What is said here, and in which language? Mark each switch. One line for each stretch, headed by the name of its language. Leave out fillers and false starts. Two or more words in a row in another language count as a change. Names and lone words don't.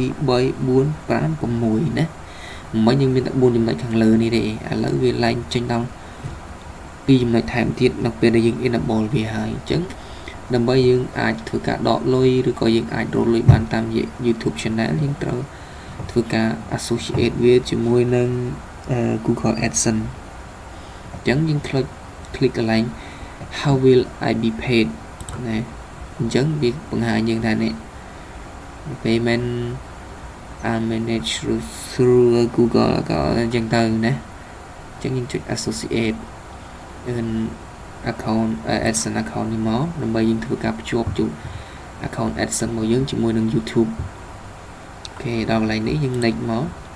Khmer: មិញយើងមានតែ4ចំណុចខាងលើនេះទេឥឡូវវាឡើងចេញដល់2ចំណុចថែមទៀតនៅពេលដែលយើង enable វាហើយអញ្ចឹងដើម្បី យើងអាចធ្វើការដកលុយឬក៏យើងអាចរកលុយបានតាមរយៈ YouTube channel យើងត្រូវធ្វើការ associate វាជាមួយនឹង Google AdSense អញ្ចឹងយើង click កន្លែង
English: how will I be paid
Khmer: ណាអញ្ចឹងវាបង្ហាញយើងថានេះ
English: payment are managed through Google
Khmer: ក៏អញ្ចឹងទៅណាអញ្ចឹងយើងចុច
English: associate account AdSense account
Khmer: នេះមកដើម្បីយើងធ្វើការភ្ជាប់
English: account AdSense
Khmer: របស់យើងជាមួយនឹង YouTube អូខេដល់កន្លែងនេះយើង next មក